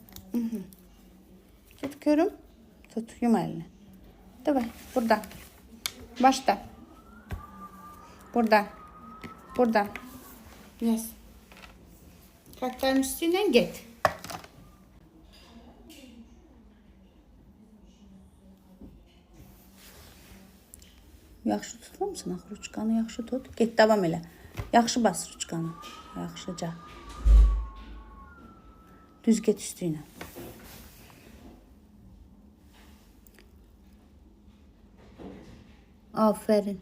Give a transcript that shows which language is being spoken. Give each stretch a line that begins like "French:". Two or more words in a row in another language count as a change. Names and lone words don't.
Azerbaijani: Tut körüm. Tut yum elini. Davay buradan. Baştan. Buradan. Buradan. Yes.
Turkish: Kartların üstüne git.
Azerbaijani: Yaxşı tutulmuşsun axı ruçkanı, yaxşı tut. Get davam elə. Yaxşı bas ruçkanı. Yaxşıca. Düz get üstüne. Aferin.